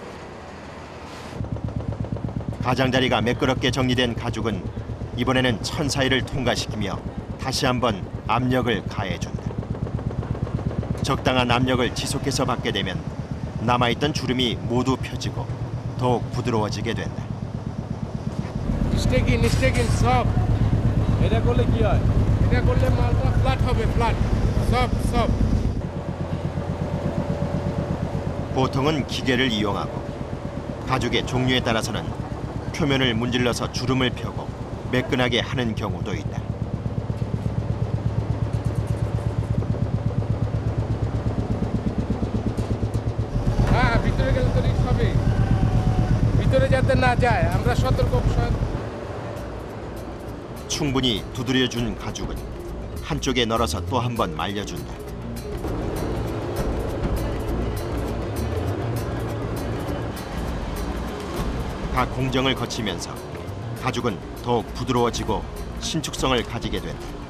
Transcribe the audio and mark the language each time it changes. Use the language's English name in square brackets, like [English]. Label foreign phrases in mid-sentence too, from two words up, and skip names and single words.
[Korean] 가장자리가 매끄럽게 정리된 가죽은 이번에는 천 사이를 통과시키며 다시 한번 압력을 가해준다. 적당한 압력을 지속해서 받게 되면 남아있던 주름이 모두 펴지고 더욱 부드러워지게 된다. [English] Stick in soft [Bangla] এটা করলে কি হয়? এটা করলে মালটা ফ্ল্যাট হবে, ফ্ল্যাট. সব. [Korean] 보통은 기계를 이용하고 가죽의 종류에 따라서는 표면을 문질러서 주름을 펴고 매끈하게 하는 경우도 있다. [Bangla] হ্যাঁ, ভিতরে গেলে তো রিস্ক হবে. ভিতরে যাতে না যায় আমরা সতর্ক. [Korean] 충분히 두드려준 가죽은 한쪽에 널어서 또 한 번 말려준다. 각 공정을 거치면서 가죽은 더욱 부드러워지고 신축성을 가지게 된다.